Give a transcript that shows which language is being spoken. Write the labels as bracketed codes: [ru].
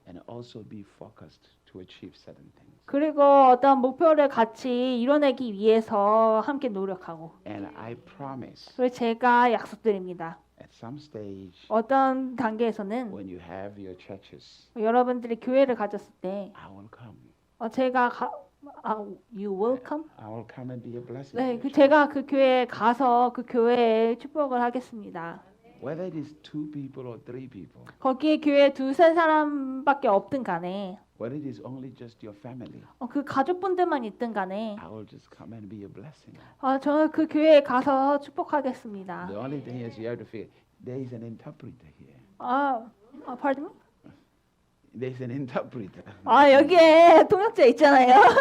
[en] and also be focused to achieve certain things. [ko] 그리고 어떤 목표를 같이 이뤄내기 위해서 함께 노력하고 [en] And I promise, [ko] 그리고 제가 약속드립니다. [en] at some stage, [ko] 어떤 단계에서는 [en] when you have your churches, [ko] 여러분들이 교회를 가졌을 때 [en] I will come. [ko] 제가 [en] you will come? I will come and be a blessing. [ko] 네, [en] to your church. [ko] 제가 그 교회에 가서 그 교회에 축복을 하겠습니다. [en] Whether it is 2 people or 3 people, [ko] 거기에 교회에 2-3 사람밖에 없든 간에 [en] whether it is only just your family, [ko] 그 가족분들만 있든 간에 [en] I will just come and be a blessing. [ko] 저는 그 교회에 가서 축복하겠습니다. [en] The only thing is you have to figure there is an interpreter here. pardon me? There is an interpreter. [ko] 여기에 통역자 있잖아요.